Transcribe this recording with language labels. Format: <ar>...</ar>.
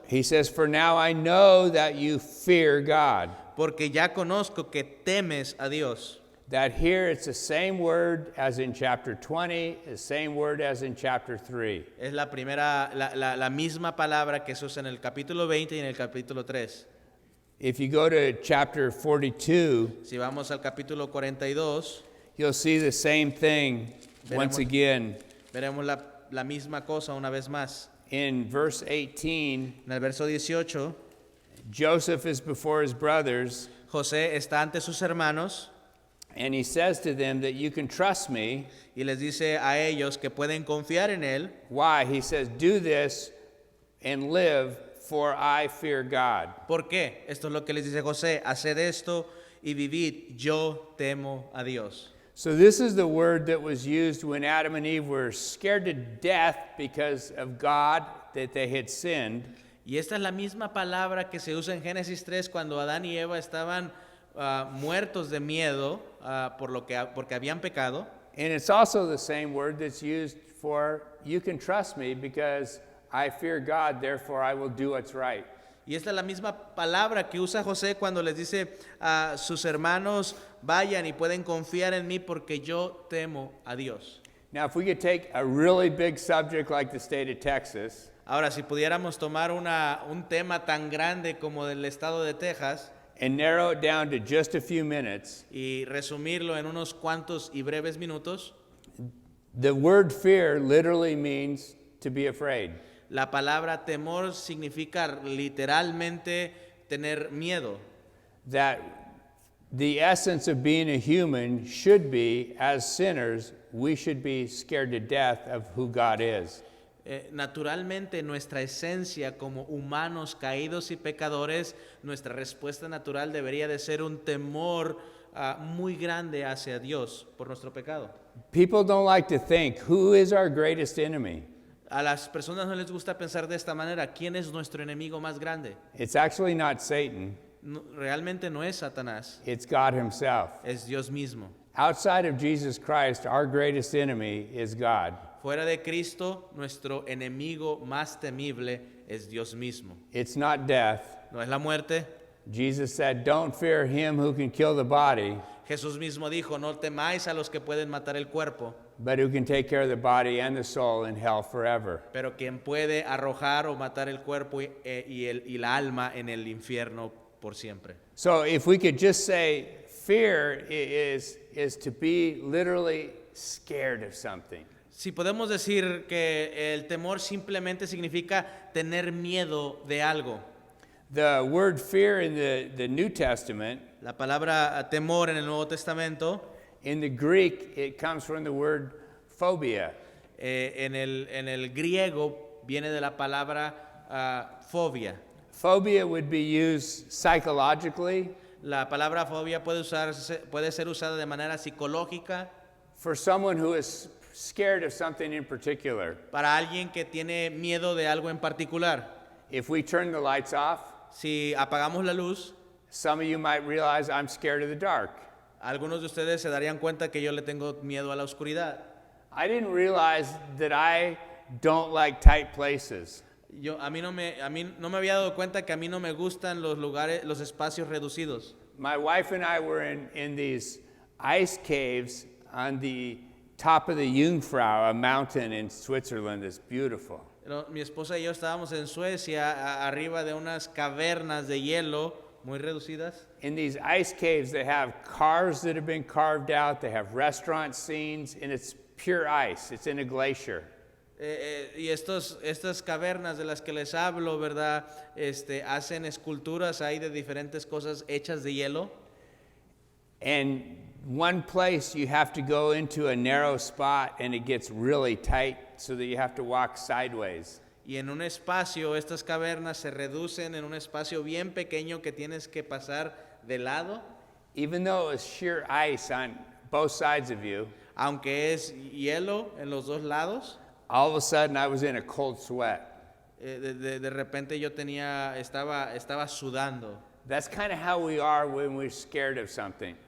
<en>He says, for now I know that you fear God.</en> <es>porque ya conozco que temes a Dios.</es> <en>That here it's the same word as in chapter 20, the same word as in chapter 3.</en> <es>Es la misma palabra que se usa en el capítulo 20 y en el capítulo 3.</es> <en>If you go to chapter 42,</en> <es>Si vamos al capítulo 42,</es> <en>you'll see the same thing once again.</en> <es>veremos la misma cosa una vez más.</es> <en>In verse 18,</en> <es>En el verso 18,</es> <en>Joseph is before his brothers,</en> <es>José está ante sus hermanos</es> <en>and he says to them that you can trust me.</en> <es>y les dice a ellos que pueden confiar en él.</es> <en>Why? He says, do this and live, for I fear God.</en> <es>¿Por qué? Esto es lo que les dice José, haced esto y vivid, yo temo a Dios.</es> <en>So this is the word that was used when Adam and Eve were scared to death because of God, that they had sinned.</en> <es>Y esta es la misma palabra que se usa en Génesis 3 cuando Adán y Eva estaban muertos de miedo porque habían pecado.</es> <en>And it's also the same word that's used for you can trust me because I fear God, therefore I will do what's right.</en> <es>Y esta es la misma palabra que usa José cuando les dice a sus hermanos, vayan y pueden confiar en mí porque yo temo a Dios.</es> <en>Now, if we could take a really big subject like the state of Texas,</en> <es>Ahora, si pudiéramos tomar un tema tan grande como el estado de Texas</es> <en>and narrow it down to just a few minutes,</en> <es>y resumirlo en unos cuantos y breves minutos,</es> <en>the word fear literally means to be afraid.</en> <es>la palabra temor significa literalmente tener miedo.</es> <en>That the essence of being a human should be, as sinners, we should be scared to death of who God is.</en> <es>Naturalmente, nuestra esencia como humanos caídos y pecadores, nuestra respuesta natural debería de ser un temor muy grande hacia Dios por nuestro pecado.</es> <en>People don't like to think, who is our greatest enemy?</en> <es>A las personas no les gusta pensar de esta manera. ¿Quién es nuestro enemigo más grande?</es> <en>It's actually not Satan,</en> <es>Realmente no es Satanás,</es> <en>it's God himself.</en> <es>es Dios mismo.</es> <en>Outside of Jesus Christ, our greatest enemy is God.</en> <es>Fuera de Cristo, nuestro enemigo más temible es Dios mismo.</es> <en>It's not death.</en> <es>No es la muerte.</es> <en>Jesus said, don't fear him who can kill the body,</en> <es>Jesús mismo dijo, no temáis a los que pueden matar el cuerpo,</es> <en>but who can take care of the body and the soul in hell forever.</en> <es>pero quien puede arrojar o matar el cuerpo y la alma en el infierno por siempre.</es> <en>So if we could just say fear is to be literally scared of something.</en> <es>Si podemos decir que el temor simplemente significa tener miedo de algo.</es> <en>The word fear in the New Testament,</en> <es>La palabra temor en el Nuevo Testamento,</es> <en>in the Greek, it comes from the word phobia.</en> <es>en el griego viene de la palabra fobia.</es> <en>Phobia would be used psychologically</en> <es>La palabra fobia puede ser usada de manera psicológica</es> <en>for someone who is scared of something in particular.</en> <es>para alguien que tiene miedo de algo en particular.</es> <en>If we turn the lights off,</en> <es>Si apagamos la luz,</es> <en>some of you might realize I'm scared of the dark.</en> <es>algunos de ustedes se darían cuenta que yo le tengo miedo a la oscuridad.</es> <en>I didn't realize that I don't like tight places.</en> <es>A mí no me había dado cuenta que a mí no me gustan los lugares, los espacios reducidos.</es> <en>My wife and I were in these ice caves on the top of the Jungfrau, a mountain in Switzerland that's beautiful.</en> <es>Mi esposa y yo estábamos en Suecia, arriba de unas cavernas de hielo muy reducidas.</es> <en>In these ice caves, they have cars that have been carved out, they have restaurant scenes, and it's pure ice. It's in a glacier.</en> <es>Y estas cavernas de las que les hablo, ¿verdad? Hacen esculturas ahí de diferentes cosas hechas de hielo.</es> <en>And one place you have to go into a narrow spot and it gets really tight so that you have to walk sideways.</en> <es>Y en un espacio, estas cavernas se reducen en un espacio bien pequeño que tienes que pasar de lado.</es> <en>Even though it was sheer ice on both sides of you,</en> <es>Aunque es hielo en los dos lados,</es> <en>all of a sudden I was in a cold sweat.</en> <es>de repente yo estaba sudando.</es> <en>That's kind of how we are when we're scared of something.</en>